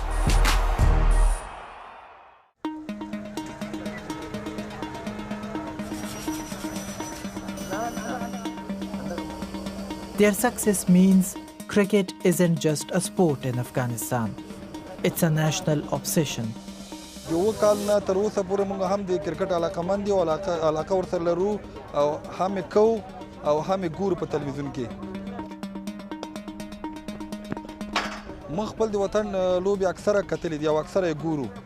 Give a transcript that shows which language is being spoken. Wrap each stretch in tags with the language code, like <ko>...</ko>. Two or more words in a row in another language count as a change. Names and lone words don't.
<en>Their success means cricket isn't just a sport in Afghanistan. It's a national obsession.</en> <ps>یو کال نه تر اوسه پورې موږ هم د کرکټ علاقمند یو علاقه ورسره لرو او هم یې کوو او هم یې ګورو په تلویزیون کې. موږ خپل د وطن لوبې اکثره کتلې دي او اکثره یې ګورو.</ps>